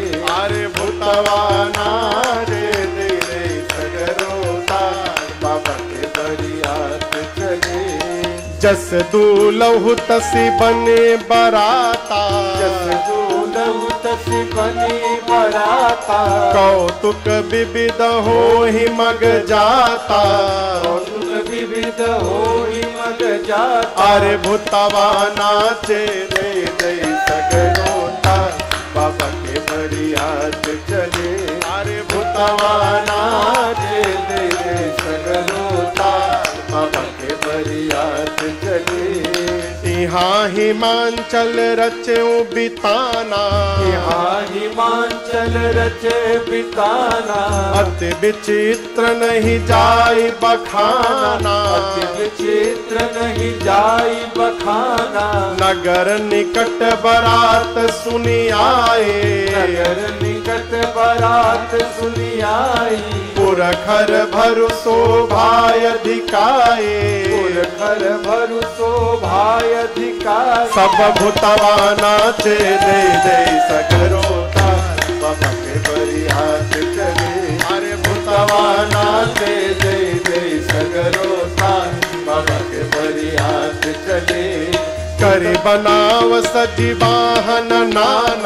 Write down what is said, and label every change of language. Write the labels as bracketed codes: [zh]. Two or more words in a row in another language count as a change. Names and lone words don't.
[bho] अरे भूतवा नाचे दे दे सगरो तान बाबा के बरियात चले। [awa] जस दूलहु तसी बने बराता, जस दूलहु तसी बने बराता। कौतुक विविध हो ही मग जाता, कौतुक विविध हो ही मग जाता। [bho] अरे भूतवा नाचे दे दे सगरो तान बाबा के बरियात चले। अरे भूतवा नाचे दे दे सगरो तान बाबा के बरियात चले। [awa] यहाँ हिमांचल रचो बिताना, यहाँ हिमांचल रचे बिताना। अति विचित्र नहीं जाई बखाना, अति विचित्र नहीं जाई बखाना। नगर निकट बरात सुनी आए, नगर निकट बरात सुनी आई। पुरखर भरु शोभाय अधिकाए, पुरखर भरु शोभाय अधिकाए। [bho] सब भूतवा नाचे दे दे सगरो तान बाबा के बरियात चले। अरे भूतवा नाचे दे दे सगरो तान बाबा के बरियात चले। [awa] करी बनाव सजी वाहन नाना,